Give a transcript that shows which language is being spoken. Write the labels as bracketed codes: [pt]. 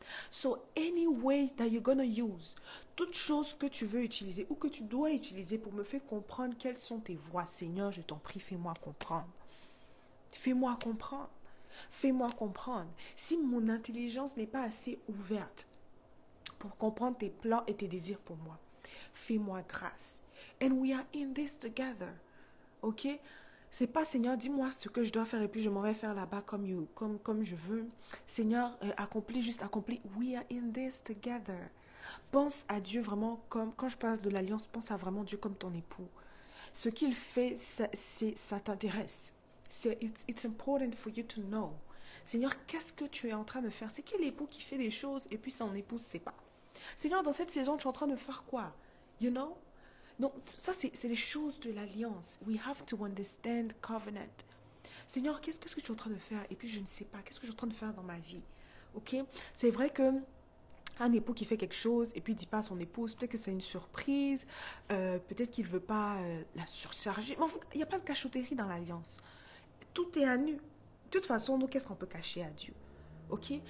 [fr] So, any way that you're gonna use, toute chose que tu veux utiliser ou que tu dois utiliser pour me faire comprendre quelles sont tes voies, Seigneur, je t'en prie, fais-moi comprendre. Fais-moi comprendre. Fais-moi comprendre. Si mon intelligence n'est pas assez ouverte pour comprendre tes plans et tes désirs pour moi, fais-moi grâce. [en] And we are in this together. Ok? [fr] C'est pas, Seigneur, dis-moi ce que je dois faire et puis je m'en vais faire là-bas comme je veux. Seigneur, accomplis, juste accomplis. We are in this together. Pense à Dieu vraiment comme, quand je parle de l'alliance, pense à vraiment Dieu comme ton époux. Ce qu'il fait, ça t'intéresse. [en] It's important for you to know. [fr] Seigneur, qu'est-ce que tu es en train de faire? C'est quel époux qui fait des choses et puis son épouse ne sait pas? Seigneur, dans cette saison, tu es en train de faire quoi? You know? Donc, ça, c'est les choses de l'alliance. [en] We have to understand covenant. [fr] Seigneur, qu'est-ce que tu es en train de faire? Et puis, je ne sais pas. Qu'est-ce que je suis en train de faire dans ma vie? Ok? C'est vrai que un époux qui fait quelque chose et puis il ne dit pas à son épouse, peut-être que c'est une surprise, peut-être qu'il ne veut pas la surcharger. Mais enfin, il n'y a pas de cachotterie dans l'alliance. Tout est à nu. De toute façon, nous, qu'est-ce qu'on peut cacher à Dieu? Ok?